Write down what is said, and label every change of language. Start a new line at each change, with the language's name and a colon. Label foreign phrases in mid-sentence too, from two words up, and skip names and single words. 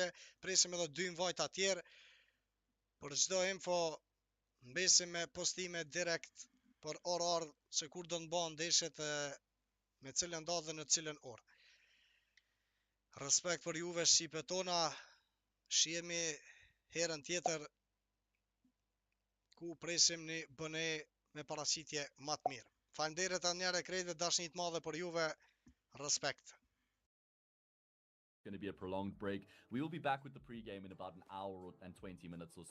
Albanian: Presim edhe 2 invite tjerë. Për çdo info mbesim me postime direkt për orë se kur do të bëhen ndeshjet me cilën datë dhe në cilën orë. Respekt për juve shqipe tona. Shihemi herën tjetër ku presim një bëne me paraqitje më të mirë. Faleminderit edhe një herë krejtëve, dashni të madhe për juve. Respect.
English: Going to be a prolonged break. We will be back with the pre-game in about an hour and 20 minutes or so.